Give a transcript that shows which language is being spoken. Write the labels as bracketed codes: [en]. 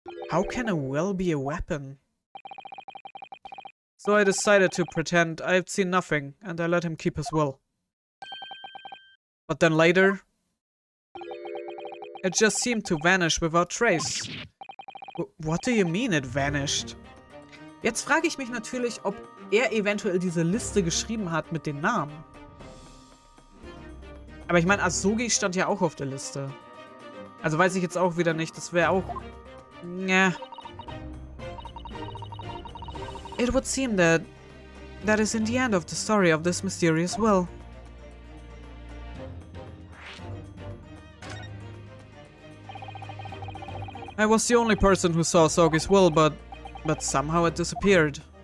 [en] How can a will be a weapon? So I decided to pretend I'd seen nothing, and I let him keep his will. But then later, it just seemed to vanish without trace. What do you mean it vanished? [de] Jetzt frage ich mich natürlich, ob er eventuell diese Liste geschrieben hat mit den Namen. Aber ich meine, Asogi stand ja auch auf der Liste. Also weiß ich jetzt auch wieder nicht, das wäre auch... [en] Yeah. It would seem that is in the end of the story of this mysterious will. I was the only person who saw Asogi's will, but somehow it disappeared.